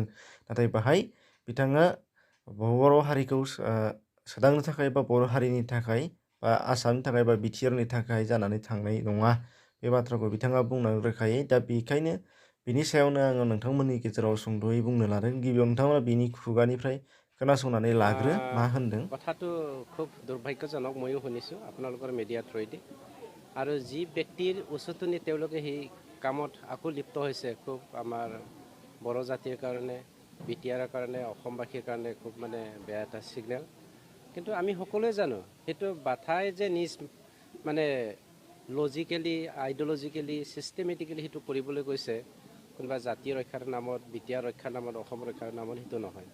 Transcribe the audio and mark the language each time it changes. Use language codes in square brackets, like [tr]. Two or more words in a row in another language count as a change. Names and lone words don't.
[brx] नाथाय बाहाय बिथाङा बर' हारिखौ सोदांनो थाखाय बा बर' हारिनि थाखाय बा आसामनि थाखाय बा बिटिआरनि थाखाय जानानै थांनाय नङा। बे बाथ्राखौ बिथाङा बुंनो रोखायै। दा बेखायनो बिनि सायावनो आङो नोंथांमोननि गेजेराव सुंद'यै बुंनो लादों। गिबियाव नोंथांमोना बिनि खुगानिफ्राय खोनासंनानै लाग्रो मा होनदों। [as] কথাটো খুব দুৰ্ভাগ্যজনক, ময়ো শুনিছোঁ আপোনালোকৰ মিডিয়া থ্ৰুৱেদি। আৰু যি ব্যক্তিৰ উচতনি তেওঁলোকে সেই কামত আকৌ লিপ্ত হৈছে, খুব আমাৰ বড়ো জাতিৰ কাৰণে, বিটিআৰৰ কাৰণে, অসমবাসীৰ কাৰণে খুব মানে বেয়া এটা ছিগনেল। কিন্তু আমি সকলোৱে জানো সেইটো বাথাই যে নিজ মানে লজিকেলি, আইডিঅ'লজিকেলি, ছিষ্টেমেটিকেলি সেইটো কৰিবলৈ গৈছে কোনোবা জাতি ৰক্ষাৰ নামত, বিটিআৰ ৰক্ষাৰ নামত, অসম ৰক্ষাৰ নামত, সেইটো নহয়।